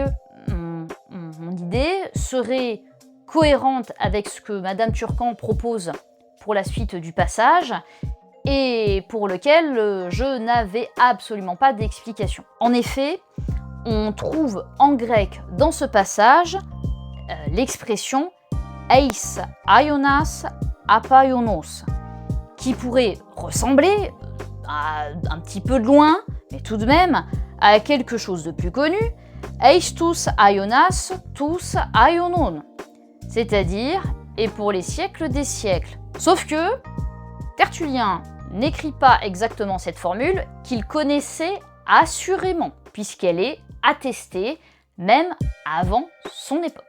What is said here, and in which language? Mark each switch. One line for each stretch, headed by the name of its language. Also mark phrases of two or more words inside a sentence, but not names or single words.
French: Mon idée serait cohérente avec ce que Madame Turcan propose pour la suite du passage, et pour lequel je n'avais absolument pas d'explication. En effet, on trouve en grec dans ce passage l'expression
Greek: εἰς αἰῶνας ἀπ' αἰῶνος,
French: qui pourrait ressembler un petit peu de loin, mais tout de même à quelque chose de plus connu,
Greek: εἰς τοὺς αἰῶνας τοὺς αἰώνων,
French: c'est-à-dire et pour les siècles des siècles. Sauf que Tertullien n'écrit pas exactement cette formule qu'il connaissait assurément, puisqu'elle est attestée même avant son époque.